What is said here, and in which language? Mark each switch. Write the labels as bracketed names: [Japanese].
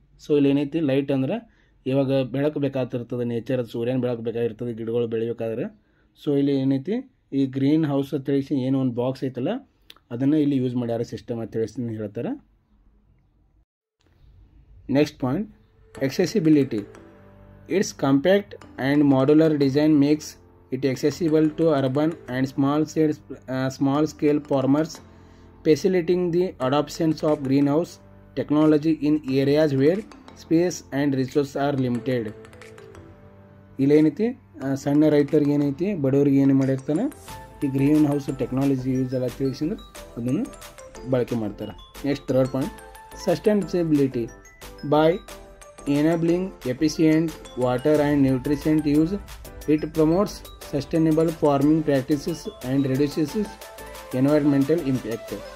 [Kannada] So ಇಲ್ಲಿ ಏನೈತಿ light ಅಂದ್ರೆ ಇವಾಗ ಬೆಳಕು ಬೇಕಾಗ್ತಿರ್ತದೆ, ನೇಚರ್ ಸೂರ್ಯನ ಬೆಳಕು ಬೇಕಾಗಿರ್ತದೆ ಗಿಡಗಳು ಬೆಳಿಬೇಕಾದ್ರೆ. ಸೊ ಇಲ್ಲಿ ಏನೈತಿ ಈ ಗ್ರೀನ್ ಹೌಸ್ ಅಂತ ತಿಳಿಸಿ ಏನು ಒಂದು ಬಾಕ್ಸ್ ಐತಲ್ಲ ಅದನ್ನು ಇಲ್ಲಿ ಯೂಸ್ ಮಾಡ್ಯಾರ ಸಿಸ್ಟಮ್ ಅಂತ ತಿಳಿಸಿ ಹೇಳ್ತಾರೆ. [English] Next point, accessibility. Its compact and modular design makes it accessible to urban and small scale farmers, facilitating the adoption of greenhouse technology in areas where space and resources are limited. [Kannada] ಇಲ್ಲೇನೈತಿ ಸಣ್ಣ ರೈತರಿಗೆ ಏನೈತಿ ಬಡವರಿಗೆ ಏನು ಮಾಡಿರ್ತಾನೆ ಈ green house technology use ಎಲ್ಲ ತಿಳಿಸಿದ್ರೆ ಅದನ್ನು ಬಳಕೆ ಮಾಡ್ತಾರೆ. [English] Next third point, sustainability by enabling efficient water and nutrient use it promotes sustainable farming practices and reduces environmental impact.